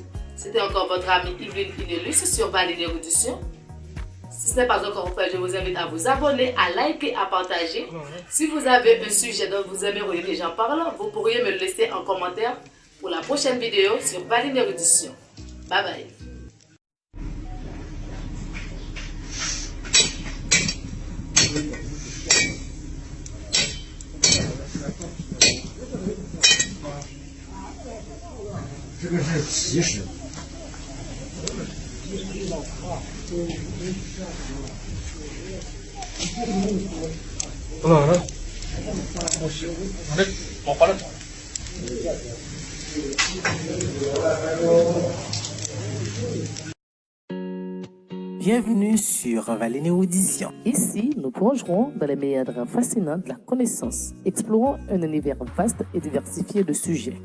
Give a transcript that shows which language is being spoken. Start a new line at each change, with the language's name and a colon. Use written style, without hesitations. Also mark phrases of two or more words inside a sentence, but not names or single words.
French: C'était encore votre amie Yveline Inelus sur Valine Érudition. Si ce n'est pas encore fait, je vous invite à vous abonner, à liker, à partager. Si vous avez un sujet dont vous aimeriez que j'en parle, vous pourriez me le laisser en commentaire pour la prochaine vidéo sur Valine Érudition. Bye bye.
Chinese: 这个是奇石。不能了，不行，那我花了。
French: Bienvenue sur Valine Érudition. Ici, nous plongerons dans les méandres fascinants de la connaissance, explorant un univers vaste et diversifié de sujets.